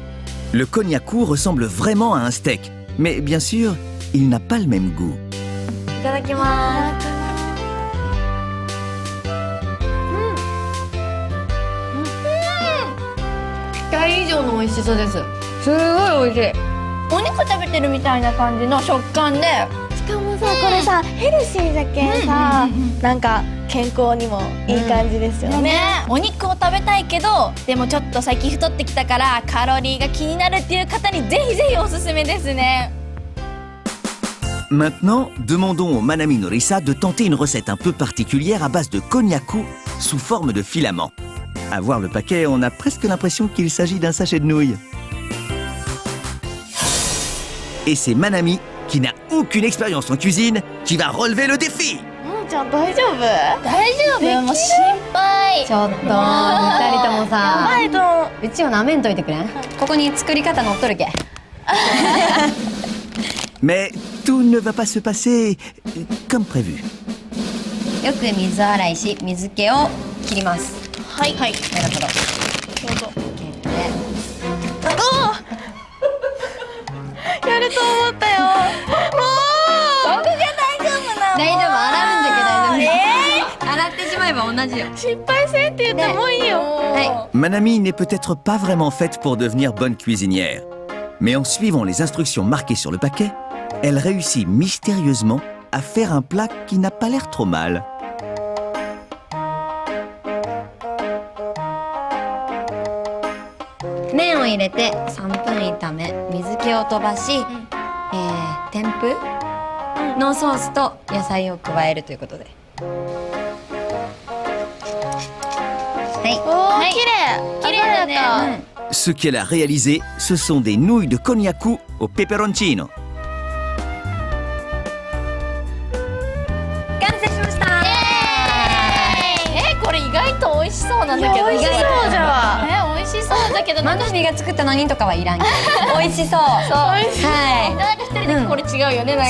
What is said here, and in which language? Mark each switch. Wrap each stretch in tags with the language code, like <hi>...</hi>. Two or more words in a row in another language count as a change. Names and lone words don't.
<fr>Le konnyaku ressemble vraiment à un steak, mais bien sûr, il n'a pas le même goût.</fr> <ja>いただきます。期待以上の美味しさです。すごい美味しい。お肉食べてるみたいな感じの食感で、しかもさ、これさヘルシーだけさ、なんか健康にもいい感じですよね。お肉を食べたいけど、でもちょっと最近太ってきたからカロリーが気になるっていう方にぜひぜひおすすめですね。</ja> <fr>Maintenant, demandons au Manami Norisa de tenter une recette un peu particulière à base de konnyaku sous forme de filament. À voir le paquet, on a presque l'impression qu'il s'agit d'un sachet de nouilles. Et c'est Manami, qui n'a aucune expérience en cuisine, qui va relever le défi.</fr> <ja>ちゃん大丈夫？大丈夫？もう心配。ちょっと二人ともさ、バイトン。うちをなめんといてくれん？ここに作り方載っとるけ。</ja> <fr>Mais tout ne va pas se passer comme prévu.</fr> <ja>よく水洗いし水気を切ります。はいはいなるほど。どうぞでやると思ったよ僕が大丈夫なの。大丈夫、洗うんだけど大丈夫。洗ってしまえば同じよ。失敗せんって言ってもういいよは</ja> <fr>Ma Nami n'est peut-être pas vraiment faite pour devenir bonne cuisinière. Mais en suivant les instructions marquées sur le paquet, elle réussit mystérieusement à faire un plat qui n'a pas l'air trop mal.</fr> <ja>い。麺を入れて3分炒め、水気を飛ばし、添付のソースと野菜を加えるということで。はい。おー、綺麗だね、</ja> <fr>Ce qu'elle a réalisé, ce sont des nouilles de cognac au peperoncino.</fr> <ja>完成しました。これ意外と美味しそうなんだけど。美味しそうじゃん美味しそうだけど、マナミが作ったのにとかはいらんけど。美味しそう。美味しいはなんか一人でこれ違うよね、なん</ja>